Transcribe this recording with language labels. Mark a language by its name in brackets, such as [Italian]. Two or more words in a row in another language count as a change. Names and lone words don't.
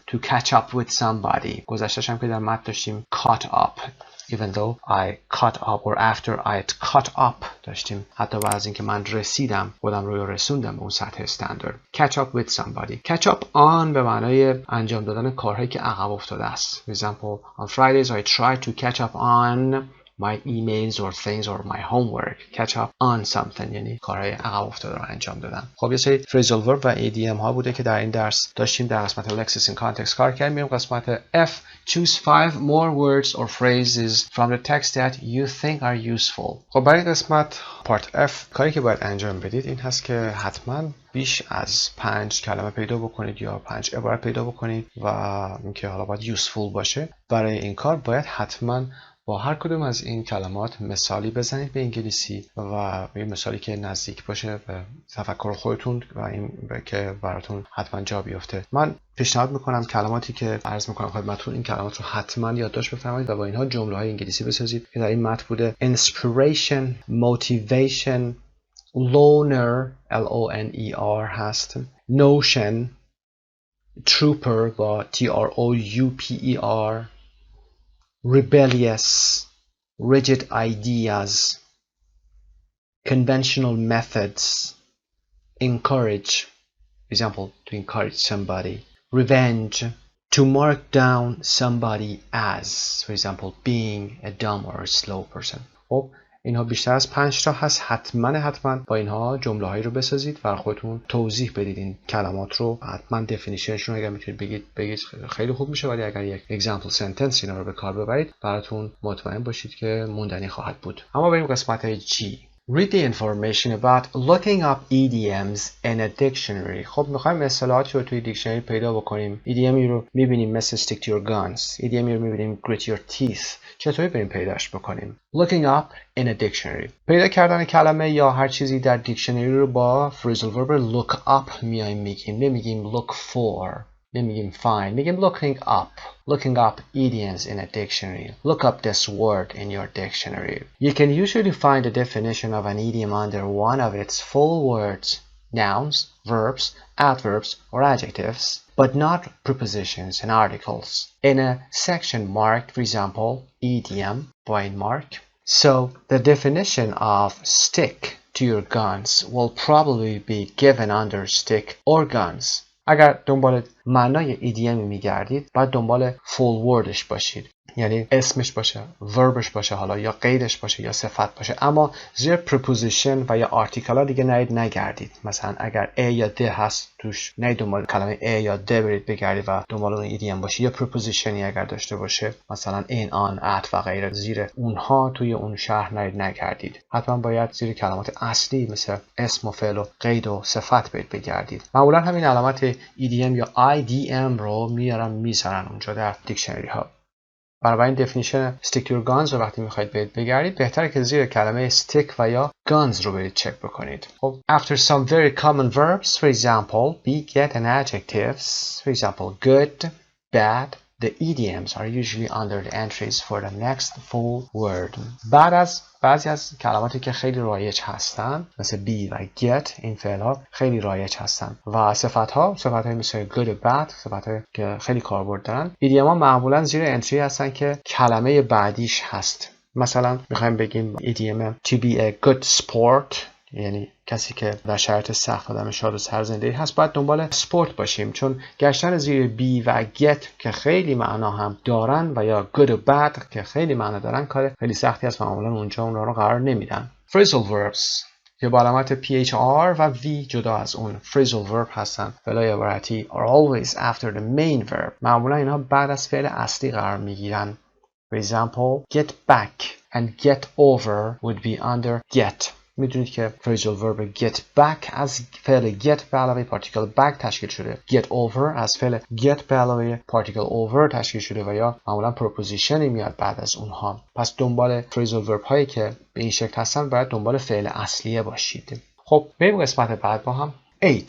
[English] to catch up with somebody [Persian] گذشتش هم که در متن داشتیم [English] caught up even though I caught up or after I had caught up [Persian] داشتیم حتی بعد از اینکه من رسیدم خودم رو رسوندم به اون سطح استاندارد. [English] catch up with somebody. catch up on [Persian] به معنای انجام دادن کارهایی که عقب افتاده است. [English] For example, on Fridays I try to catch up on my emails or things or my homework. catch up on something [Persian] یعنی کارهای عقب افتاده رو انجام دادن. خب یه سری [English] phrasal verb [Persian] و idiom ها بوده که در این درس داشتیم در قسمت [English] lexis in context [Persian] کار کردیم. میریم قسمت F. [English] choose 5 more words or phrases from the text that you think are useful. [Persian] خب برای قسمت [English] part F [Persian] کاری که باید انجام بدید این هست که حتما بیش از 5 کلمه پیدا بکنید یا 5 عبارت پیدا بکنید و اینکه حالا باید useful باشه. برای این کار باید حتما با هر کدوم از این کلمات مثالی بزنید به انگلیسی و یه مثالی که نزدیک باشه به تفکر خودتون و این که براتون حتما جا بیفته. من پیشنهاد میکنم کلماتی که عرض میکنم خدمتتون این کلمات رو حتما یادداشت بفرمایید و با اینها جمله‌های انگلیسی بسازید که در این متن بوده. [English] inspiration, motivation, loner L-O-N-E-R هست. notion, trooper با T-R-O-U-P-E-R, rebellious, rigid ideas, conventional methods, encourage, for example, to encourage somebody, revenge, to mark down somebody as, for example, being a dumb or a slow person. [Persian] خب اینها بیشتر از 5 تا هست. حتما با اینها جمله هایی رو بسازید و خودتون توضیح بدید این کلمات رو. حتما دفینیشنشون رو اگر میتونید بگید خیلی خوب میشه، ولی اگر یک [English] example sentence [Persian] اینا رو به کار ببرید براتون مطمئن باشید که موندنی خواهد بود. اما بریم قسمت G. [English] Read the information about looking up idioms in a dictionary. [Persian] خب میخوایم اصطلاحاتی رو توی دیکشنری پیدا بکنیم. ایدیومی رو میبینیم مثل [English] stick to your guns. [Persian] ایدیومی رو میبینیم [English] grit your teeth. [Persian] چطوری بریم پیداش بکنیم؟ [English] Looking up in a dictionary. [Persian] پیدا کردن کلمه یا هر چیزی در دیکشنری رو با [English] phrasal verb look up [Persian] میایم میگیم. [English] نمیگیم look for. نمیگیم find. میگیم looking up. Looking up idioms in a dictionary. Look up this word in your dictionary. You can usually find a definition of an idiom under one of its full words, nouns, verbs, adverbs, or adjectives, but not prepositions and articles. In a section marked, for example, idiom, point mark. So the definition of stick to your guns will probably be given under stick or guns. [Persian] اگر دنبال معنای ایدیمی میگردید باید دنبال full wordش باشید، یعنی اسمش باشه، وربش باشه، حالا یا قیدش باشه یا صفت باشه، اما زیر preposition و یا article ها دیگه نگردید. مثلا اگر a یا د هست توش نید دنبال کلمه a یا د برید بگردید و دنبال اون ایدیم باشه، یا prepositionی اگر داشته باشه مثلا [English] in on at [Persian] و غیره زیر اونها توی اون شهر نگردید. حتما باید زیر کلمات اصلی مثل اسم و فعل و قید و صفت برید بگردید. معمولا همین علامت ایدیم یا IDM رو میذارن اونجا در دیکشنری ها. برای این [English] definition stick to your guns [Persian] رو وقتی میخواید بگردید بهتره که زیر کلمه stick و یا guns رو برید چک بکنید. [English] خب after some very common verbs, for example, be, get and adjectives, for example, good, bad, the idioms are usually under the entries for the next full word. [Persian] بعد از بعضی از کلماتی که خیلی رایج هستن مثل be و get، این فعل ها خیلی رایج هستن و صفت های مثل good و bad، صفت های که خیلی کاربرد دارن، ایدیوم ها معمولا زیر انتری هستن که کلمه بعدیش هست. مثلا میخوایم بگیم ایدیوم [English] to be a good sport، [Persian] یعنی کسی که در شرایط سخت آدم شاد و سرزنده هست باید دنبال سپورت باشیم، چون گشتن زیر be و get که خیلی معنا هم دارن و یا good و bad که خیلی معنا دارن کار خیلی سختی است، معمولا اونجا اون رو قرار نمیدن. [English] phrasal verbs [Persian] که با علامت PHR و V جدا از اون [English] phrasal verb [Persian] هستن. فعلای عبارتی [English] are always after the main verb. [Persian] معمولا اینها بعد از فعل اصلی قرار میگیرن. [English] For example, get back and get over would be under get. [Persian] میدونید که [English] phrasal verb get back [Persian] از فعل get به علاوه پارتیکل back تشکیل شده. [English] get over [Persian] از فعل get به علاوه پارتیکل over تشکیل شده و یا معمولا پروپوزیشنی میاد بعد از اونها. پس دنبال [English] phrasal verb [Persian] هایی که به این شکل هستن باید دنبال فعل اصلیه باشید. خب بریم قسمت بعد با هم. H.